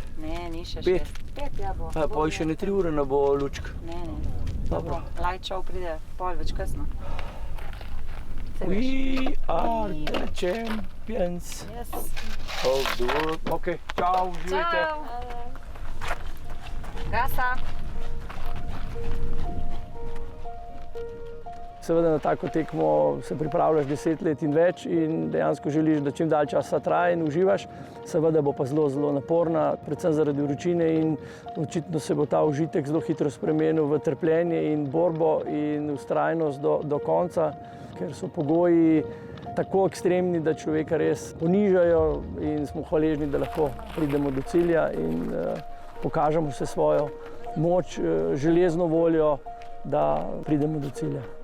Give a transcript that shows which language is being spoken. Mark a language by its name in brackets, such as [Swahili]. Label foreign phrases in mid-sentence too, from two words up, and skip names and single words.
[Slovenian] Ne, ni še 5. 5, ja bo. Pa še ne 3 ure ne bo lučk. Ne. Dobro. [English] Light show [Slovenian] pride pol več kasno. [English] We are the champions of the world. [Slovenian] Ok, čau, uživajte. Gasa. Seveda na tako tekmo se pripravljaš 10 let in več in dejansko želiš, da čim dalj časa traja in uživaš. Seveda bo pa zelo naporna, predvsem zaradi vročine in očitno se bo ta užitek zelo hitro spremenil v trpljenje in borbo in vztrajnost do konca, ker so pogoji tako ekstremni, da človeka res ponižajo in smo hvaležni, da lahko pridemo do cilja in pokažemo vse svojo moč, železno voljo, da pridemo do cilja.